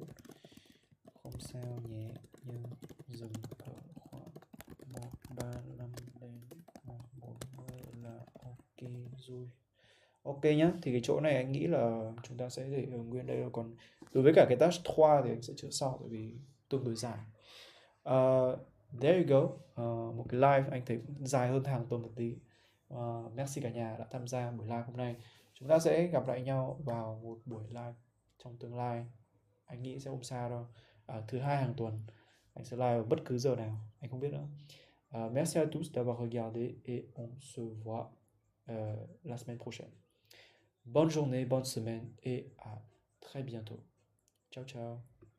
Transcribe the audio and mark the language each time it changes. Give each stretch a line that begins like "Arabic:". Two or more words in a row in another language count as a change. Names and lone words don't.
Vietnamese: Không sao nhé, nhưng dừng ở khoảng 135 đến 140 là ok rồi. Ok nhá, thì cái chỗ này anh nghĩ là chúng ta sẽ để ở nguyên đây. Còn đối với cả cái task 3 thì anh sẽ chữa sau, tại vì tương đối dài.
English: There you go.
Vietnamese: Một cái live anh thấy dài hơn hàng tuần một tí. Merci cả nhà đã tham gia buổi live hôm nay. Chúng ta sẽ gặp lại nhau vào một buổi live trong tương lai. Anh nghĩ sẽ không xa đâu. Thứ hai hàng tuần anh sẽ live vào bất cứ giờ nào, anh không biết nữa.
French: Merci à tous d'avoir regardé et on se voit la semaine prochaine. Bonne journée, bonne semaine et à très bientôt.
Italian: Ciao ciao.